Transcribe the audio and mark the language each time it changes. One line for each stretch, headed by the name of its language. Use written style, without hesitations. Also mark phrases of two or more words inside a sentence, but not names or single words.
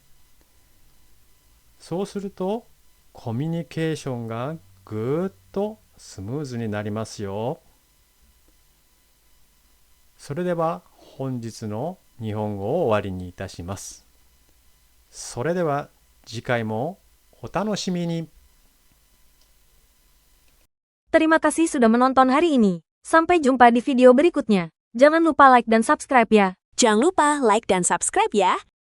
Japanese: そうするとコミュニケーションがぐーっとスムーズになりますよ。それでは本日の日本語を終わりにいたします。それでは次回もお楽しみに。
Indonesian: Terima kasih sudah menonton hari ini. Sampai jumpa di video berikutnya. Jangan lupa like dan subscribe ya. Jangan lupa like dan subscribe ya.